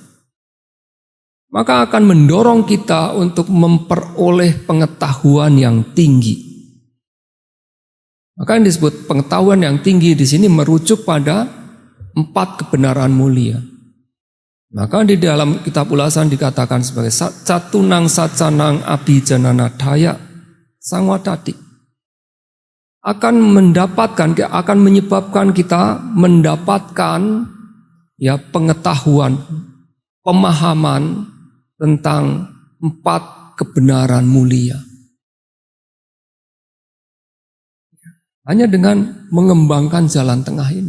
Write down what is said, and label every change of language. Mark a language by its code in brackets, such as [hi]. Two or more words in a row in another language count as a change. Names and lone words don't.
[id] Maka akan mendorong kita untuk memperoleh pengetahuan yang tinggi. Maka yang disebut pengetahuan yang tinggi di sini merujuk pada 4 kebenaran mulia. Maka di dalam kitab ulasan dikatakan sebagai [pi] catunang sacanang abhijanana daya samwadati. [id] Akan menyebabkan kita mendapatkan ya pengetahuan, pemahaman tentang 4 kebenaran mulia. Hanya dengan mengembangkan jalan tengah ini.